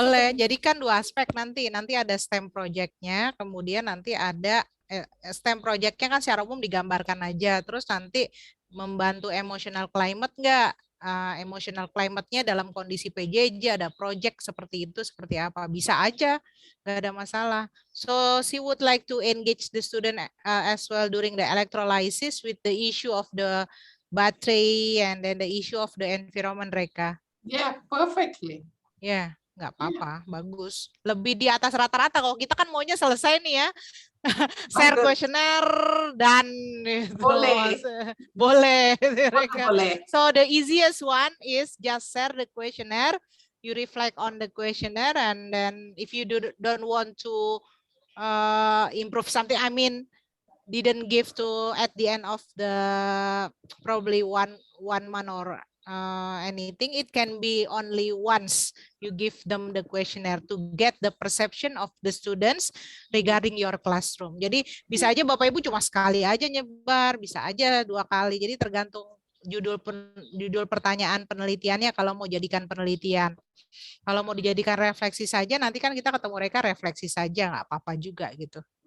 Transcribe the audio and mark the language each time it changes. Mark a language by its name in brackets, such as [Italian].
[Indonesian] Boleh, jadi kan dua aspek nanti ada STEM project-nya, kemudian nanti ada STEM project-nya kan secara umum digambarkan aja, terus nanti membantu emotional climate enggak? emotional climate-nya dalam kondisi PJJ, ada project seperti itu, seperti apa. Bisa aja, nggak ada masalah. [English] So she would like to engage the student as well during the electrolysis with the issue of the battery and then the issue of the environment, Rekha. Yeah, perfectly. [Indonesian] Ya, nggak apa-apa, bagus. Lebih di atas rata-rata. Kalau kita kan maunya selesai nih ya. [English] Share questionnaire [Indonesian] dan Boleh. boleh. Boleh. [English] So the easiest one is just share the questionnaire. You reflect on the questionnaire, and then if you don't want to improve something, I mean, didn't give to at the end of the probably one month or anything, it can be only once you give them the questionnaire to get the perception of the students regarding your classroom. [Indonesian] Jadi bisa aja Bapak Ibu cuma sekali aja nyebar, bisa aja 2 kali. Jadi tergantung judul pertanyaan penelitiannya kalau mau jadikan penelitian. Kalau mau dijadikan refleksi saja, nanti kan kita ketemu mereka refleksi saja, nggak apa-apa juga gitu.